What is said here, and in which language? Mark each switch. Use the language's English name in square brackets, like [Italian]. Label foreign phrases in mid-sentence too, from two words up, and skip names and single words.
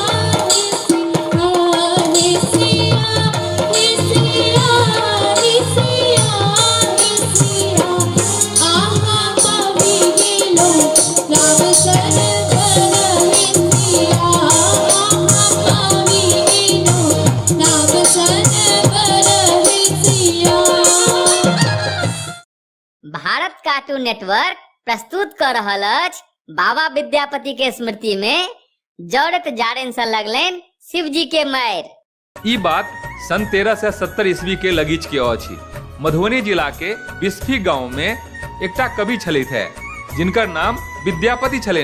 [Maithili] हे सिया हे सिया हे सिया हे सिया आहा पावी गेलो राम सन बरहे सिया आहा पावी गेलो राम सन बरहे सिया। भारत कार्टून नेटवर्क प्रस्तुत कर रहल अछि बाबा विद्यापति के स्मृति में जड़त जाड़ेन से लगलेन शिव जी के मायर। ई बात सन 1370 ईस्वी के लगीच के अछि। मधुबनी जिला के बिस्फी गांव में एकटा कवि छलैथ है जिनकर नाम विद्यापति छलेन।